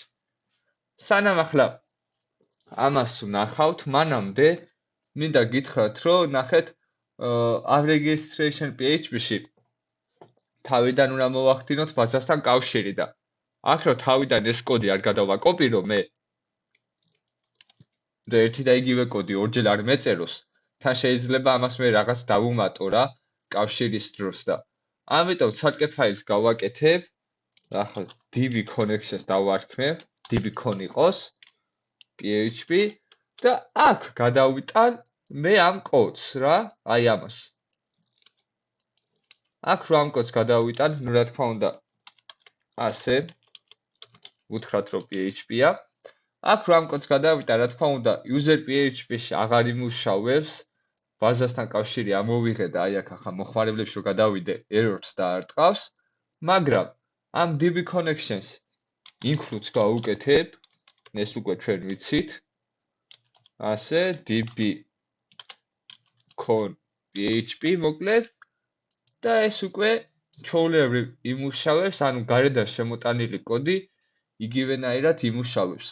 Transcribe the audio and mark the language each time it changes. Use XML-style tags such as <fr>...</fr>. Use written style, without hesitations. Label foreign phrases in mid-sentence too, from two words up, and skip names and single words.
<ka>სანამ ახლა ამას ვნახავთ, მანამდე მინდა გითხრათ, რომ ნახეთ ამ registration.php-ში თავიდან უნდა მოვახდინოთ ბაზასთან კავშირი და აქ რომ თავიდან ეს კოდი არ გადავაკოპირო მე და ერთი და იგივე კოდი ორჯერ არ მეწეროს, თან შეიძლება ამას მე რაღაც დავუმატო რა კავშირის დროს და ამიტომ ცალკე ფაილს გავაკეთებ. ახლა</ka> <en>db connections</en> <ka>დავარქმევ, db-con იყოს PHP და აქ გადავიტან მე ამ კოდს რა, აი ამას. აქ რო ამ კოდს გადავიტან, ნუ რა თქმა უნდა, ასე ვუთხრათ რომ PHP-ა. აქ რო ამ კოდს გადავიტან, რა თქმა უნდა, user PHP-ში აღარ იმუშავებს, ბაზასთან კავშირი ამოვიღე და აი აქ ახლა მოხმარებლებში რო გადავიდე, errors დაარტყავს, მაგრამ ამ</ka> <en>db connections includes</en> <ka>გავუკეთებ, ეს უკვე ჩვენ ვიცით. ასე db-con PHP მოკლედ და ეს უკვე ჩვეულებრივ იმუშავებს, ანუ გარედან შემოტანილი კოდი იგივენაირად იმუშავებს.</ka>